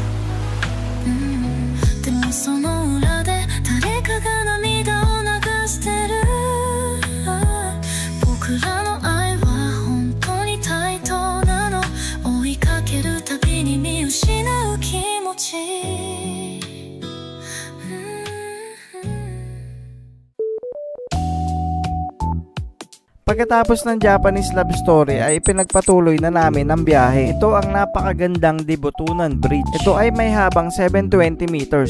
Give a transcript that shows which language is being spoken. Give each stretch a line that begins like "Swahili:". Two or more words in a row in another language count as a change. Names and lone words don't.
Japanese: でもその裏で誰かが涙を流してる僕らの愛は本当に対等なの追いかけるたびに見失う気持ち
Filipino: Pagkatapos ng
English: Japanese love story
Filipino: ay pinagpatuloy na namin ang biyahe. Ito ang napakagandang Dibotunan Bridge. Ito ay may habang 720 meters.